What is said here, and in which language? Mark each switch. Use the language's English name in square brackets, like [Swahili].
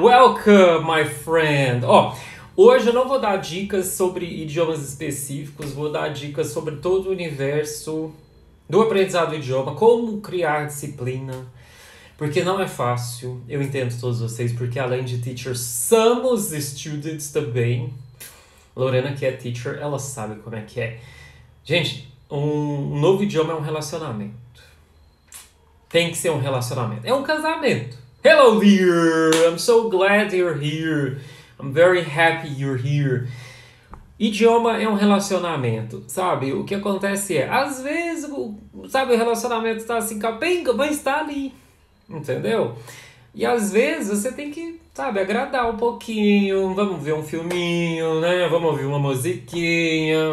[English] Welcome, my friend! [Portuguese] Hoje eu não vou dar dicas sobre idiomas específicos, vou dar dicas sobre todo o universo do aprendizado do idioma, como criar disciplina, porque não é fácil, eu entendo todos vocês, porque além de teachers, somos students também. Lorena, que é teacher, ela sabe como é que é. Gente, um novo idioma é um relacionamento. Tem que ser um relacionamento. É um casamento. [English] Hello dear! I'm so glad you're here. I'm very happy you're here. [Portuguese] Idioma é um relacionamento, sabe? O que acontece é, às vezes, sabe, o relacionamento está assim, capenga, mas está ali. Entendeu? E às vezes você tem que, sabe, agradar um pouquinho. Vamos ver um filminho, né? Vamos ouvir uma musiquinha.